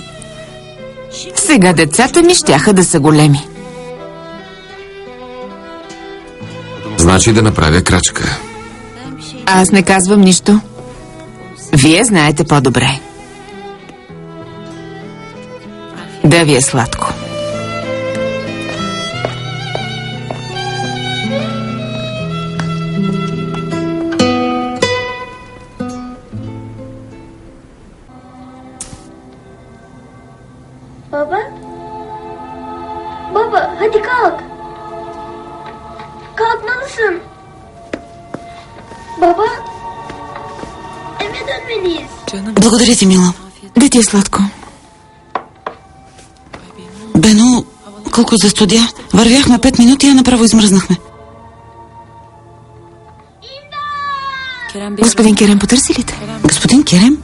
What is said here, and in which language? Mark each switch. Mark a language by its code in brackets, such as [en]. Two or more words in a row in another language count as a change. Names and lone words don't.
[bg] Сега децата ми щяха да са големи. Значи да направя крачка. Аз не казвам нищо. Вие знаете по-добре. Да ви е сладко. [tr] Baba? Baba, hadi kalk. Kalkmalısın. Baba, eve dönmeliyiz. [bg] Благодаря ти, мила. Да ти е сладко. Бено, колко застудя. Вървяхме 5 минути, а направо измръзнахме. Господин Керем, потърси ли те? Господин Керем?